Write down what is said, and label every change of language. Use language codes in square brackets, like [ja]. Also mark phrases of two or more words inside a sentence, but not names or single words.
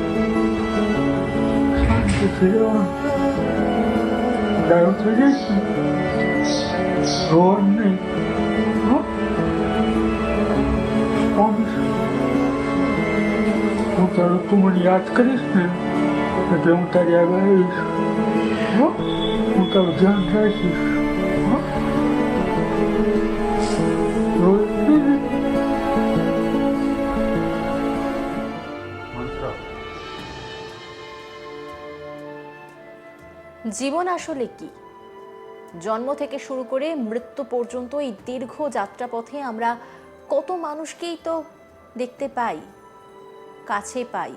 [gu] શાંતિથી રહેવાનું, ડાયો થઈ જઈશ ને રોવાનું નહીં હો. હું તારું તું મને યાદ કરીશ ને એટલે હું તારી આગળ આવીશ હો. હું તારું ધ્યાન રાખીશ હો. [bn] জীবন আসলে কি? জন্ম থেকে শুরু করে মৃত্যু পর্যন্ত এই দীর্ঘ যাত্রাপথে আমরা কত মানুষকেই তো দেখতে পাই, কাছে পাই।